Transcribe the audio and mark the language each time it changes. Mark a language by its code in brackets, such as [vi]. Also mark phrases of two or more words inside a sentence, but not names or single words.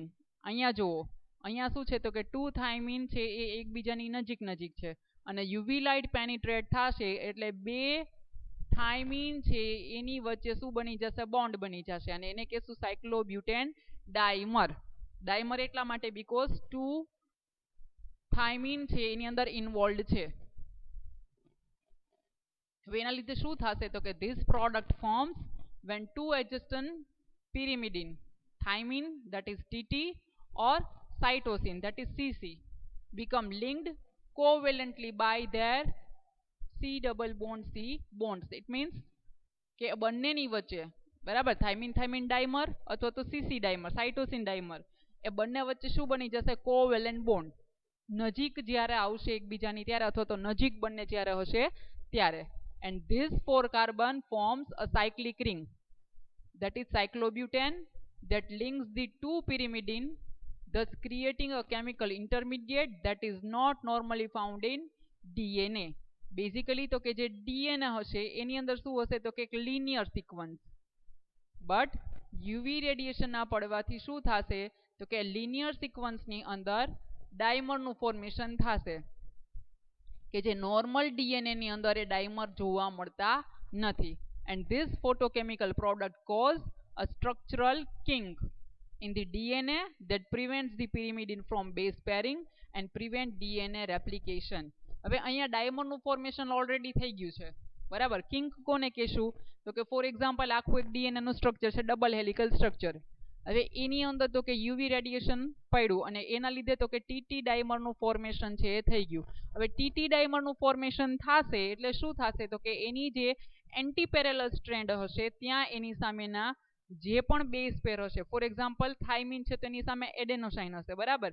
[gu] અહીંયા જુઓ અહીંયા શું છે તો કે 2 થાઇમિન છે એ એકબીજાની નજીક નજીક છે અને [en] UV light penetrate [gu] થશે એટલે 2 થાઇમિન છે એની વચ્ચે શું બની જશે? બોન્ડ બની જશે અને એને કહેશું [en] cyclobutane dimer. [gu] ડાયમર એટલા માટે બીકોઝ 2 થાઇમિન છે એની અંદર ઇન્વોલ્વડ છે. હવે એના લીધે શું થશે તો કે [en] this product forms when two adjacent pyrimidine thymine that is TT or cytosine that is CC become linked covalently by their C double bond C bonds. It means [gu] કે બંનેની વચ્ચે બરાબર [en] thymine thymine dimer [gu] અથવા તો [en] CC dimer cytosine dimer [gu] એ બંને વચ્ચે શું બની જશે? [en] covalent bond. [gu] નજીક જ્યારે આવશે એકબીજાની ત્યારે અથવા તો નજીક બંને જ્યારે હશે ત્યારે. [en] And this 4 carbon forms a cyclic ring that is cyclobutane that links the two pyrimidine, thus creating a chemical intermediate that is not normally found in DNA. [gu] Basically તો કે જે DNA હશે એની અંદર શું હશે તો કે એક [en] linear sequence, [gu] but [en] UV radiation [gu] ના પડવાથી શું થશે તો કે [en] linear sequence [gu] ની અંદર ડાયમર નું ફોર્મેશન થશે કે જે [en] normal DNA [gu] ની અંદર એ ડાયમર જોવા મળતા નથી. [en] And this photochemical product cause a structural kink in the DNA that prevents the pyrimidine from base pairing and prevent DNA replication. [gu] હવે અહીંયા ડાયમરનું [en] formation already [gu] થઈ ગયું છે બરાબર. કિંક કોને કહેશું તો કે [en] for example [gu] આખું એક ડીએનએ નું સ્ટ્રક્ચર છે [en] double helical structure. [gu] હવે એની અંદર તો કે [en] UV radiation [gu] પડ્યું અને એના લીધે તો કે ટીટી ડાયમરનું ફોર્મેશન છે એ થઈ ગયું. હવે ટીટી ડાયમરનું ફોર્મેશન થશે એટલે શું થશે તો કે એની જે [en] anti parallel strand [gu] હશે ત્યાં એની સામેના જે પણ [en] base pair [gu] હશે [en] for example [gu] થાઇમિન છે તો એની સામે એડેનોસાઇન હશે બરાબર.